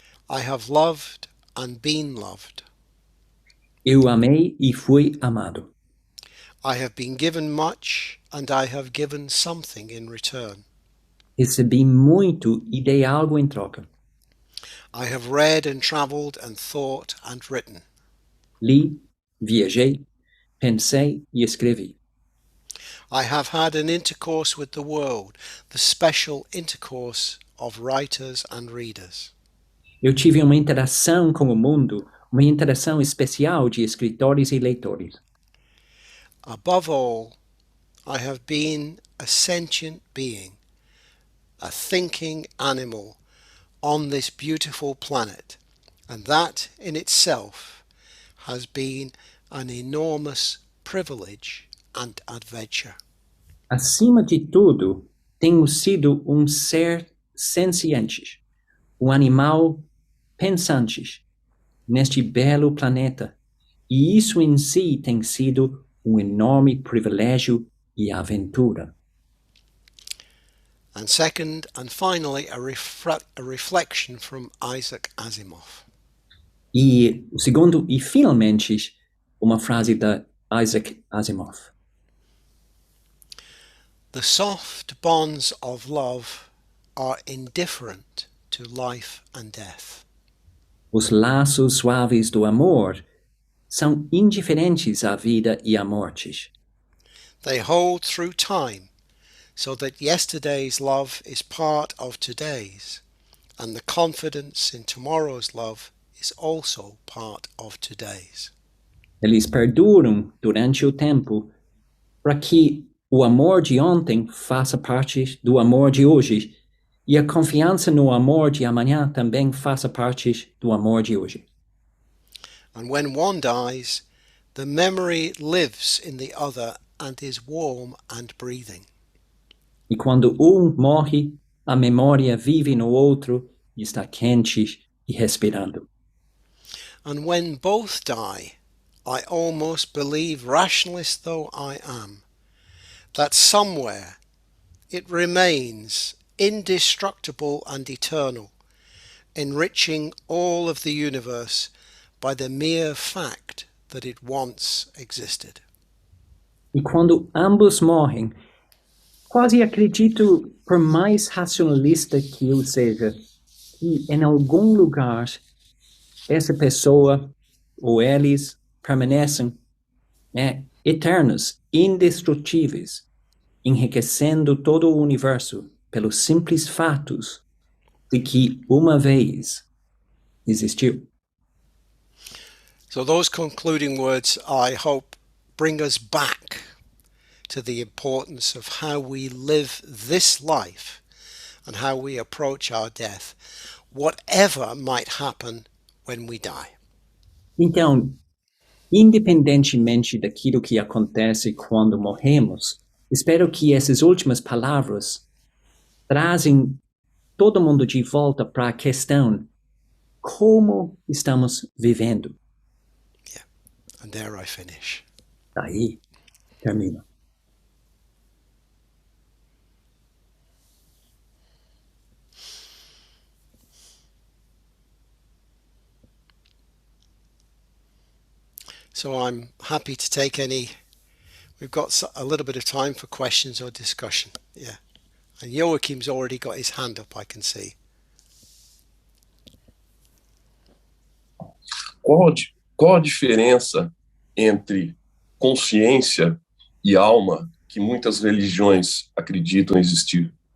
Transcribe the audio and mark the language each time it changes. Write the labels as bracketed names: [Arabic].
[English] I have loved and been loved. [Portuguese] Eu amei e fui amado. [English] I have been given much and I have given something in return. [Portuguese] Recebi muito e dei algo em troca. [English] I have read and travelled and thought and written. [Portuguese] Li, viajei, pensei e escrevi. [English] I have had an intercourse with the world, the special intercourse of writers and readers. [Portuguese] Eu tive uma interação com o mundo, uma interação especial de escritores e leitores. [English] Above all, I have been a sentient being, a thinking animal on this beautiful planet, and that in itself has been an enormous privilege and adventure. [Portuguese] Acima de tudo, tenho sido ser senciente, animal pensante neste belo planeta, e isso em si tem sido enorme privilégio e aventura. [English] And second and finally, a reflection from Isaac Asimov. [Portuguese] E o segundo e finalmente uma frase da Isaac Asimov. [English] The soft bonds of love are indifferent to life and death. [Portuguese] Os laços suaves do amor são indiferentes à vida e à morte. [English] They hold through time, so that yesterday's love is part of today's, and the confidence in tomorrow's love is also part of today's. [Portuguese] Eles perduram durante o tempo para que o amor de ontem faça parte do amor de hoje e a confiança no amor de amanhã também faça parte do amor de hoje. [English] And when one dies, the memory lives in the other and is warm and breathing. [Portuguese] E quando um morre, a memória vive no outro e está quente e respirando. [English] And when both die, I almost believe, rationalist though I am, that somewhere it remains indestructible and eternal, enriching all of the universe by the mere fact that it once existed. [Portuguese] E quando ambos morrem, quase acredito, por mais racionalista que eu seja, que em algum lugar essa pessoa ou eles permanecem eternos, indestrutíveis, enriquecendo todo o universo pelos simples fatos de que uma vez existiu. [English] So those concluding words, I hope, bring us back to the importance of how we live this life and how we approach our death, whatever might happen when we die. [Portuguese] Então, independentemente daquilo que acontece quando morremos, espero que essas últimas palavras trazem todo mundo de volta para a questão como estamos vivendo. [English] Yeah, and there I finish. [Portuguese] Daí termino. [English] So I'm happy to take any. We've got a little bit of time for questions or discussion. Yeah. And Joachim's already got his hand up, I can see. [Portuguese] Qual a diferença entre consciência e alma que muitas religiões acreditam existir?